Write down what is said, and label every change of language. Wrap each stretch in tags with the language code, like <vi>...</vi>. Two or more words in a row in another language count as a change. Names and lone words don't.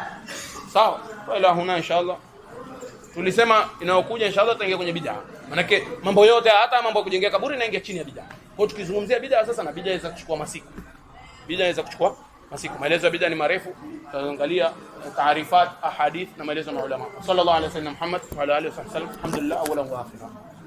<ar>Sawa? وإلى هنا إن شاء الله.</ar> <sw>Tulisema inayokuja inshallah tutaingia kwenye bid'a. Manake mambo yote, hata mambo ya kujengea kaburi inaingia chini ya bid'a. Kwa tukizungumzia bid'a sasa, na bid'a inaweza kuchukua masiku. Bid'a inaweza kuchukua masiku. Maelezo ya bid'a ni marefu. Tutaangalia</sw> <ar>تعريفات أحاديث</ar> <sw>na maelezo ya maulama.</sw> <ar>صلى الله عليه وسلم محمد وعلى آله وسلم الحمد لله أولا وآخرا.</ar>